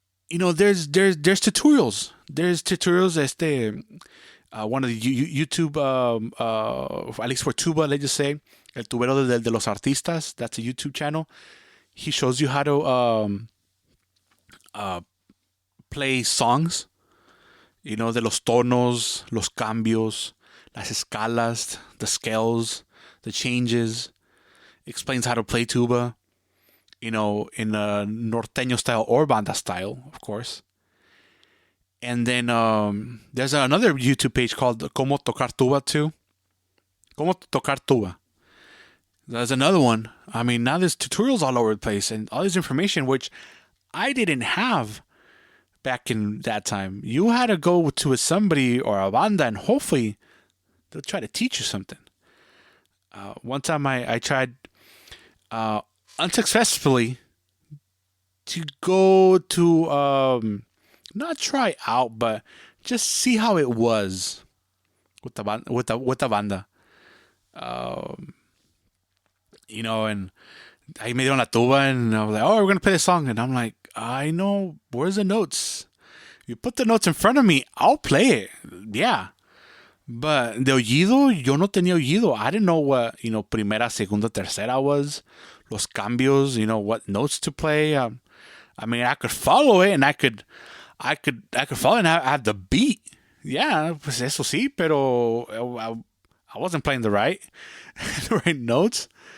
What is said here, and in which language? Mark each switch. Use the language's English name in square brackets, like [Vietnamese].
[English] There's tutorials. There's tutorials. One of the YouTube, at least for tuba, let's just say, El Tubero de los Artistas. That's a YouTube channel. He shows you how to uh, play songs. [Spanish] De los tonos, los cambios, las escalas, [English] the scales, the changes. Explains how to play tuba. In a norteño style or banda style, of course. And then there's another YouTube page called Como Tocar Tuba too. Como Tocar Tuba. There's another one. I mean, now there's tutorials all over the place and all this information, which I didn't have back in that time. You had to go to somebody or a banda and hopefully they'll try to teach you something. One time I tried unsuccessfully to go to not try out, but just see how it was with the banda. And [Spanish] ahí me dieron la tuba, [English] and I was like, "Oh, we're gonna play this song," and I'm like, "I know where's the notes. You put the notes in front of me, I'll play it." Yeah, but [Spanish] de oído, yo no tenía oído. [English] I didn't know what primera, segunda, tercera was. [Spanish] Los cambios, [English] what notes to play. I mean, I could follow it, and I could follow it, and I had the beat. Yeah, [Spanish] pues eso sí, pero [English] I wasn't playing the right notes.